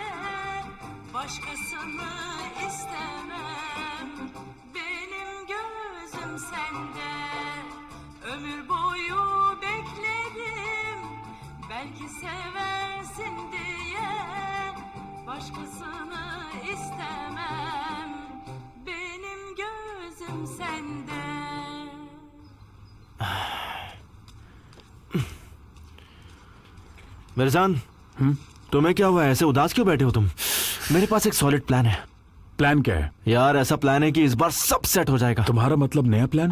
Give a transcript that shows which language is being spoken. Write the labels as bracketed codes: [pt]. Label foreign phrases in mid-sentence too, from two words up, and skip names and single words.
[tr] Başkasını istemem, benim gözüm sende. Ömür boyu bekledim, belki seversin diye. Başkasını istemem, benim gözüm sende. [hi] मिर्जान, तुम्हें क्या हुआ? ऐसे उदास क्यों बैठे हो तुम? मेरे पास एक [en] solid plan [hi] है। प्लान क्या है? यार ऐसा प्लान है कि इस बार सब सेट हो जाएगा। तुम्हारा मतलब नया प्लान?